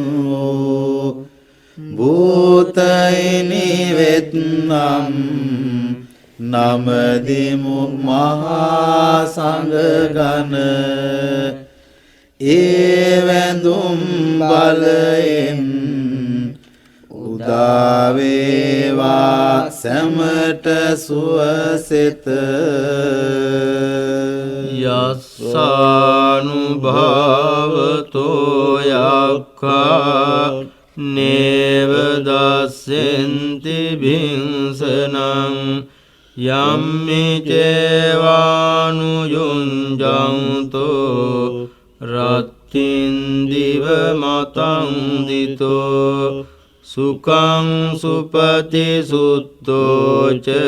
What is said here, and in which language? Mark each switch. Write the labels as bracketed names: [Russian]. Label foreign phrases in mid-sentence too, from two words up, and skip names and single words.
[Sinhala] භූතයිනි වෙත්නම් නමදිමු මහා සංඝගණ ඒ වැඳුම් බලයෙන් උදා වේවා සැමට සුවසෙත [Pali] යස්සානුභාවතෝ යක්ඛා නේව දස්සෙන්ති භින්සනං යම්මි චේවානුයුංජන්තෝ රත්තින් දිව මතං දිතෝ සුඛං සුපති සුත්තෝච